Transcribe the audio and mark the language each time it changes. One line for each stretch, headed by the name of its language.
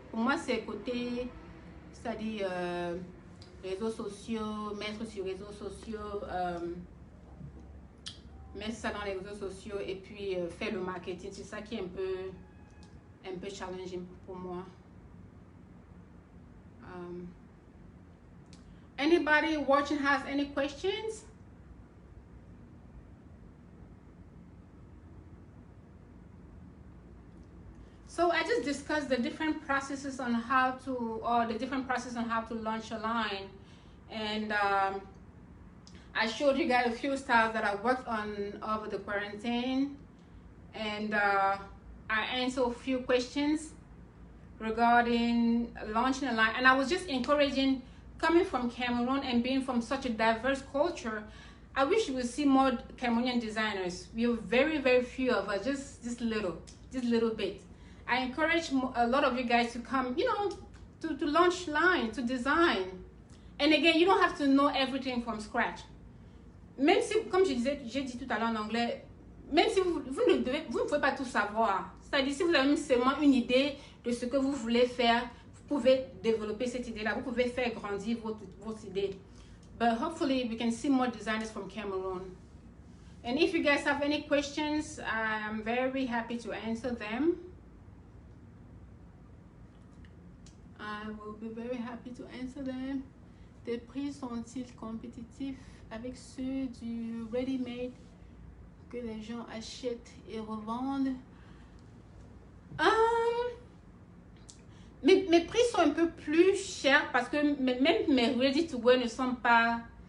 French: Pour moi, c'est côté, c'est-à-dire réseaux sociaux, mettre sur les réseaux sociaux, mettre ça dans les réseaux sociaux et puis faire le marketing. C'est ça qui est un peu challenging pour moi.
English: Anybody watching has any questions? So I just discussed the different processes on how to, or the different process on how to launch a line. And I showed you guys a few styles that I worked on over the quarantine. And I answered a few questions regarding launching a line. And I was just encouraging, coming from Cameroon and being from such a diverse culture, I wish you would see more Cameroonian designers. We have very, very few of us, just little bit. I encourage a lot of you guys to come, you know, to launch line, to design. And again, you don't have to know everything from scratch.
French: Même si, comme j'ai dit tout à l'heure en anglais, même si vous ne pouvez pas tout savoir. C'est-à-dire, si vous avez seulement une idée de ce que vous voulez faire, vous pouvez développer cette idée-là. Vous pouvez faire grandir votre idée.
English: But hopefully, we can see more designers from Cameroon. And if you guys have any questions, I'm very happy to answer them. I will be very happy to answer them.
French: Tes prix sont-ils compétitifs avec ceux du ready-made que les gens achètent et revendent? Mes prix sont un peu plus chers parce que même mes ready-to-wear ne sont pas...